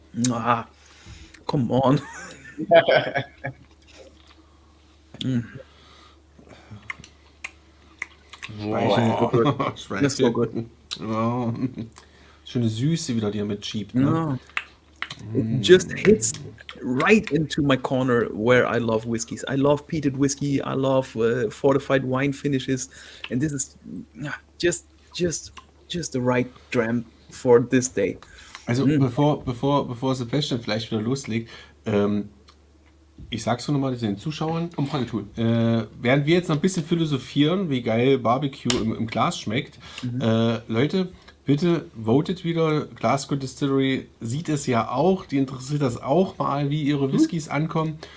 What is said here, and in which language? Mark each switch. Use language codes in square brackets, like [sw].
[en] Ah, come on. That's so good. Oh. [de] Schöne Süße wieder, die er mitschiebt. Ne? [en] No. It just hits right into my corner where I love whiskeys. I love peated whiskey. I love fortified wine finishes, and this is just the right dram for this day. [de] Also bevor Sebastian vielleicht wieder loslegt, ich sag's nur nochmal den Zuschauern, Umfragetool. während wir jetzt noch ein bisschen philosophieren, wie geil Barbecue im Glas schmeckt, Leute, bitte votet wieder. Glasgow Distillery sieht es ja auch, die interessiert das auch mal, wie ihre Whiskys ankommen.